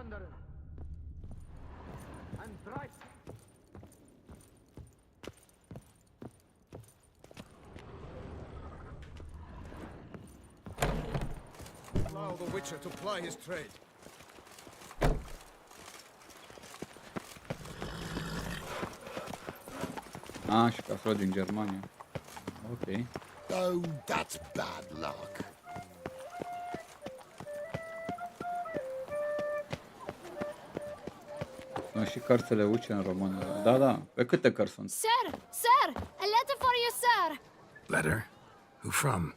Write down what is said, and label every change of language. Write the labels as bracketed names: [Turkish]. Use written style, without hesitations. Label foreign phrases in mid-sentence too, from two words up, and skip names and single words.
[English] Allow the Witcher to ply his trade. [Romanian] Și casă din Germania. Ok. [English] Oh, that's bad luck. [Romanian] și cărți le uce în română. Da, da. Pe câte cărți sunt? [English] Sir! Sir! A letter for you, sir! Letter? Who from?